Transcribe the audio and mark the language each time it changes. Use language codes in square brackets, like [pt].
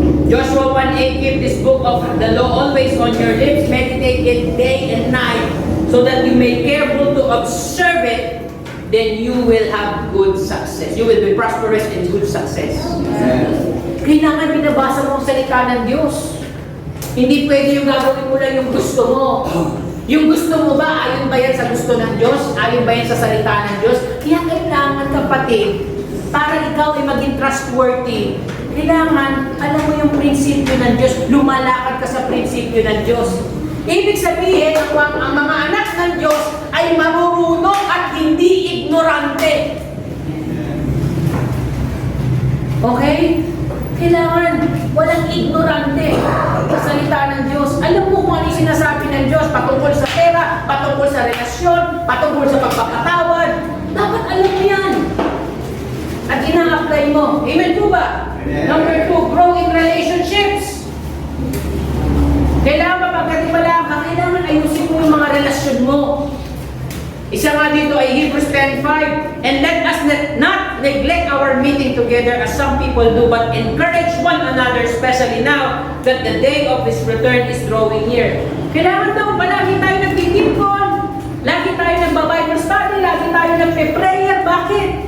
[en] Joshua 1:8, keep this book of the law always on your lips, meditate it day and night, so that you may careful to observe it, then you will have good success. You will be prosperous and good success. [tl] Kailangan binabasa mo ang salita ng Diyos. Hindi pwede yung gagawin mo lang yung gusto mo. Yung gusto mo ba, ayon ba yan sa gusto ng Diyos? Ayon ba yan sa salita ng Diyos? Kaya kailangan kapatid, para ikaw ay maging trustworthy, kailangan, alam mo yung prinsipyo ng Diyos, lumalakad ka sa prinsipyo ng Diyos. Ibig sabihin, ang mga anak ng Diyos ay marurunong at hindi ignorante. Okay? Kailangan walang ignorante sa salita ng Diyos. Alam mo kung ano yung sinasabi ng Diyos patungkol sa pera, patungkol sa relasyon, patungkol sa pagpapatawad. Dapat alam mo yan. At ina-apply mo. Amen po ba? Amen. [en] Number 2, grow in relationships. [tl] Kailangan mapagkatiwalaan ka, kailangan ayusin mo yung mga relasyon mo. Isa nga dito ay [en] Hebrews 10:5, and let us not neglect our meeting together as some people do, but encourage one another, especially now that the day of His return is drawing near. [tl] Kailangan daw palagi tayo nagtitipon, lagi tayo nagba-Bible study, lagi tayo nagpe-prayer. Bakit?